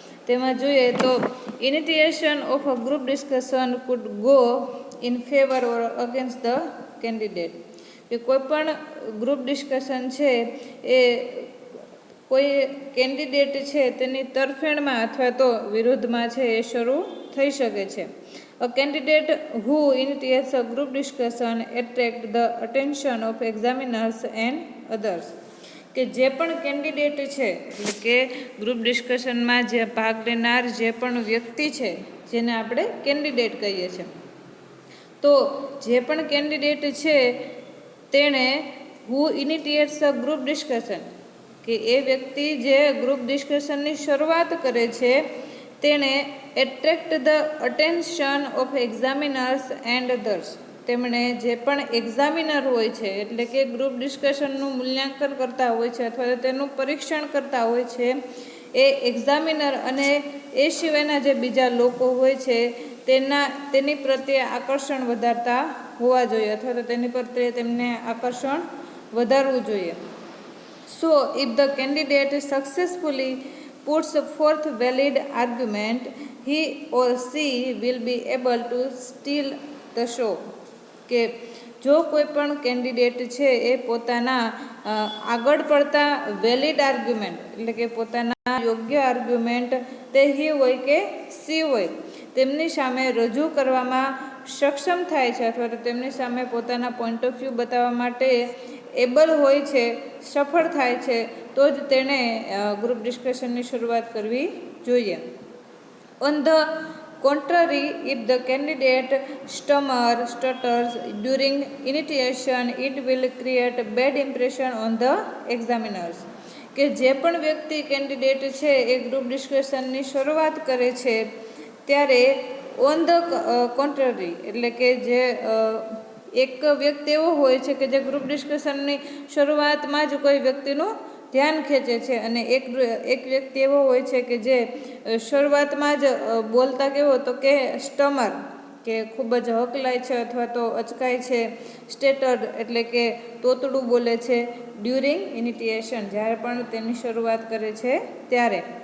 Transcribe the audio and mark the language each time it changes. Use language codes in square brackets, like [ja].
[gu] તેમાં જોઈએ તો [en] Initiation of a group discussion could go in favour or against the candidate. [gu] કે કોઈ પણ ગ્રુપ ડિસ્કશન છે એ કોઈ કેન્ડિડેટ છે તેની તરફેણમાં અથવા તો વિરોધમાં છે એ શરૂ થઈ શકે છે. [en] A candidate who initiates a group discussion attracts the attention of examiners and others. [gu] કે જે પણ કેન્ડિડેટ છે એટલે કે ગ્રુપ ડિસ્કશનમાં જે ભાગ લેનાર જે પણ વ્યક્તિ છે જેને આપણે કેન્ડિડેટ કહીએ છીએ, તો જે પણ કેન્ડિડેટ છે તેણે [en] who initiates a group discussion [gu] કે એ વ્યક્તિ જે ગ્રુપ ડિસ્કશનની શરૂઆત કરે છે તેણે [en] Attract the attention of examiners and others. [gu] તેમણે જે પણ એક્ઝામિનર હોય છે એટલે કે ગ્રુપ ડિસ્કશનનું મૂલ્યાંકન કરતા હોય છે અથવા તો તેનું પરીક્ષણ કરતા હોય છે એ એક્ઝામિનર અને એ સિવાયના જે બીજા લોકો હોય છે તેની પ્રત્યે આકર્ષણ વધારતા હોવા જોઈએ અથવા તો તેની પ્રત્યે તેમને આકર્ષણ વધારવું જોઈએ. [en] So if the candidate successfully puts forth valid argument, he or she will be able to steal the show. [gu] કે જો કોઈ પણ કેન્ડિડેટ છે એ પોતાના આગળ પડતા વેલિડ આર્ગ્યુમેન્ટ એટલે કે પોતાના યોગ્ય આર્ગ્યુમેન્ટ તે હી હોય કે સી હોય તેમની સામે રજૂ કરવામાં સક્ષમ થાય છે અથવા તો તેમની સામે પોતાના પોઈન્ટ ઓફ વ્યૂ બતાવવા માટે એબલ હોય છે, સફળ થાય છે, તો જ તેણે ગ્રુપ ડિસ્કશનની શરૂઆત કરવી જોઈએ. [en] On the contrary, if the candidate stutters during initiation, it will create a bad impression on the examiners. [gu] કે જે પણ વ્યક્તિ કેન્ડિડેટ છે એ ગ્રુપ ડિસ્કશનની શરૂઆત કરે છે ત્યારે [en] on the contrary [gu] એટલે કે જે એક વ્યક્તિ એવો હોય છે કે જે ગ્રુપ ડિસ્કશનની શરૂઆતમાં જ કોઈ વ્યક્તિનું ધ્યાન ખેંચે છે અને એક વ્યક્તિ એવો હોય છે કે જે શરૂઆતમાં જ બોલતા કેવો તો કે સ્ટમર કે ખૂબ જ હકલાય છે અથવા તો અચકાય છે, સ્ટેટર્ડ એટલે કે તોતડું બોલે છે [en] during initiation [gu] જ્યારે પણ તેની શરૂઆત કરે છે ત્યારે.